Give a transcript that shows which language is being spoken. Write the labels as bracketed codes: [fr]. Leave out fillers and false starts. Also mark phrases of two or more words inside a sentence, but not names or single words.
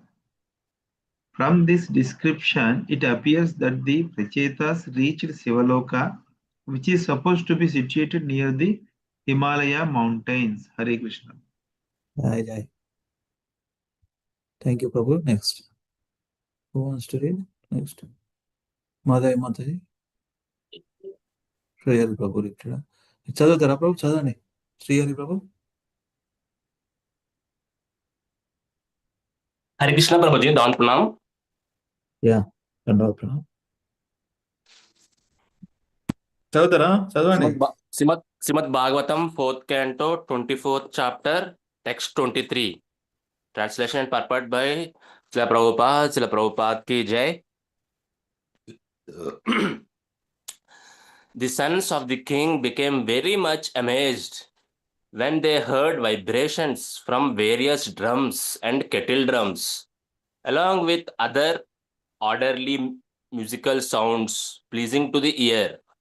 [en] From this description, it appears that the Prachetas reached Sivaloka, which is supposed to be situated near the Himalaya mountains. Hare Krishna. Jai Jai. Thank you, Prabhu. Next. Who wants to read? Next. Mataji. Srihari Prabhu read. [te] చదువుతారా ప్రభు చదవండి శ్రీహరి ప్రభు [hi] हरे कृष्ण प्रभु जी दान प्रणाम [te] యా దండవత్ ప్రణామ్ చదువుతారా చదవండి [en] श्रीमद् भागवतम 4th canto 24th chapter text 23 translation and purport by Srila Prabhupada [hi] की जय. [en] The sons of the king became very much amazed when they heard vibrations from various drums and kettle drums, along with other orderly musical sounds pleasing to the ear.